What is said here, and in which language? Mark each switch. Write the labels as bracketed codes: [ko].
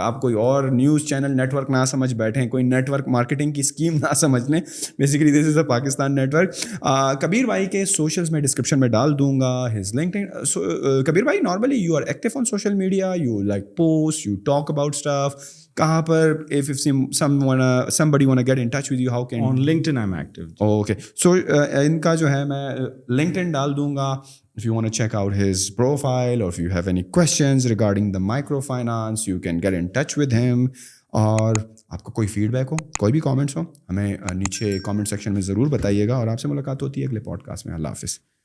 [ur] آپ کوئی اور نیوز چینل نیٹ ورک نہ سمجھ بیٹھیں, کوئی نیٹ ورک مارکیٹنگ کی اسکیم نہ سمجھ لیں, basically [en] This is a Pakistan network. [ur] کبیر بھائی کے سوشلز میں ڈسکرپشن میں ڈال دوں گا, [en] His LinkedIn. [ur] کبیر پھر بھائی [en] normally you are active on social media, you like post, you talk about stuff, [ur] کہاں پر [en] if somebody wanna get in touch with you, how can On LinkedIn I'm active. [ur] Okay so ان کا جو ہے میں LinkedIn ڈال دوں گا. [en] If you want to check out his profile or if you have any questions regarding the microfinance, you can get in touch with him. [ur] اور آپ کا کوئی فیڈ بیک ہو, کوئی بھی کامنٹس ہو, ہمیں نیچے کامنٹ سیکشن میں ضرور بتائیے گا. اور آپ سے ملاقات ہوتی ہے اگلے پوڈ کاسٹ میں. اللہ حافظ.